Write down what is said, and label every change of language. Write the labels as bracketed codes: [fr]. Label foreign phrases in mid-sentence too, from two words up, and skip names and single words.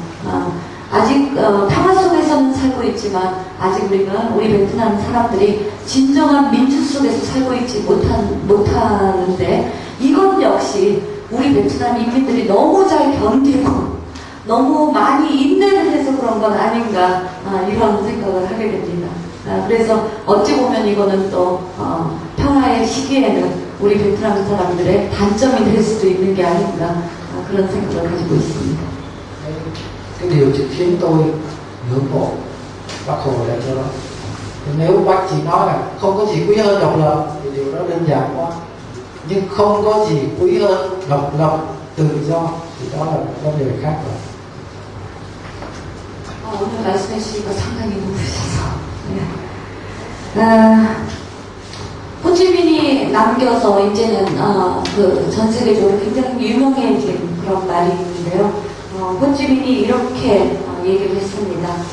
[ko] 아직 평화 속에서는 살고 있지만 아직 우리 베트남 사람들이 진정한 민주 속에서 살고 있지 못하는데, 이건 역시 우리 베트남 인민들이 너무 잘 견디고 너무 많이 인내를 해서 그런 건 아닌가, 이런 생각을 하게 됩니다. 그래서 어찌 보면 이거는 또 평화의 시기에는 우리 베트남 사람들의 단점이 될 수도 있는 게 아닌가, 그런 생각을 가지고 있습니다. [vi] cái điều khiến tôi ngưỡng mộ Bác Hồ là cho đó. Nếu bác chỉ nói là không có gì quý hơn độc lập thì điều đó đơn giản quá, nhưng không có gì quý hơn độc lập tự do thì đó là một vấn đề khác rồi. [ko] 오늘 말씀해 주시니까 상당히 높으셔서. 호치민이 남겨서 이제는 전 세계적으로 굉장히 유명해진 그런 말이 있는데요. 호치민이 이렇게 얘기를 했습니다.